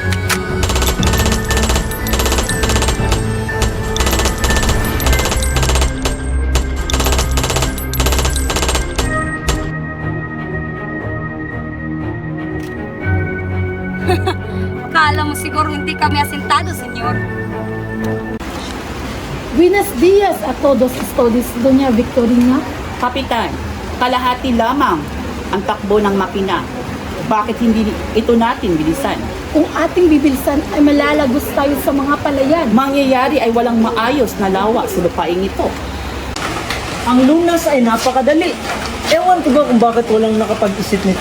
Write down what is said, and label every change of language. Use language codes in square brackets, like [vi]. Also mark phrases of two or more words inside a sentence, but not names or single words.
[tl] Akala mo siguro hindi kami asintado, senyor. [es] Buenos días a todos ustedes, Doña Victorina. [tl] Kapitan, kalahati lamang ang takbo ng makina. Bakit hindi ito natin bilisan? Kung ating bibilisan ay malalagos tayo sa mga palayan. Mangyayari ay walang maayos na lawa sa lupaing ito. Ang lunas ay napakadali. Ewan ko ba kung bakit walang nakapag-isip nito.